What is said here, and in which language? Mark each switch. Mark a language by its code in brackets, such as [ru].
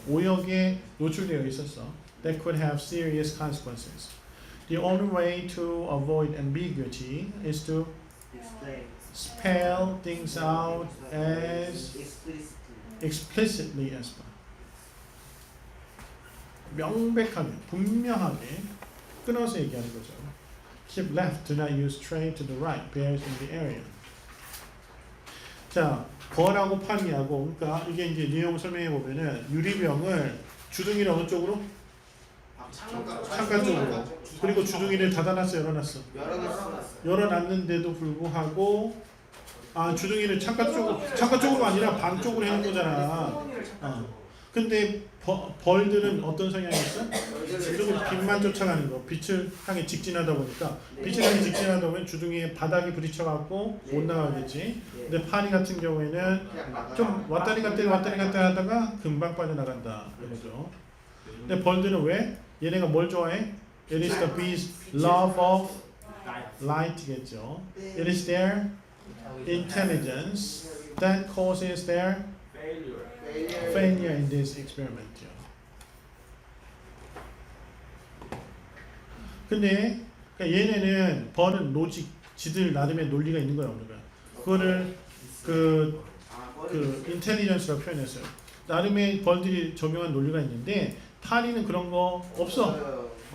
[ko] 오역에 노출되어 있었어. [en] That could have serious consequences. The only way to avoid ambiguity is to spell things out as explicitly as possible. [ko] 명백하게, 분명하게 끊어서 얘기하는 거죠. [en] keep left, do not use tray to the right, bears in the area. [ko] 자, 벌하고 파리하고, 그러니까 이게 이제 내용을 설명해 보면은 유리병을 주둥이를 어느 쪽으로? 창가 쪽으로. 그리고 주둥이를 닫아놨어, 열어놨어? 열어놨는데도 불구하고 주둥이를 창가 쪽으로 아니라 방 쪽으로 해놓은 거잖아. 근데 벌들은 어떤 성향이 있어? 무조건 빛만 쫓아가는 거. 빛을 향해 직진하다 보니까 빛을 향해 직진하다 보면 주둥이에 바닥이 부딪혀갖고 못 나가겠지. 근데 파리 같은 경우에는 좀 왔다리 갔다리 하다가 금방 빠져나간다 이거죠. 근데 벌들은 왜? 얘네가 뭘 좋아해? [en] It is the bees' love of light [ko] 겠죠. [en] It is their intelligence that causes their failure in this experiment. [ko] 근데 그러니까 얘네는 벌은 로직, 지들 나름의 논리가 있는 거야 없는 거야. 그거를 그 인텔리전스라고 표현했어요. 나름의 벌들이 적용한 논리가 있는데 파리는 그런 거 없어.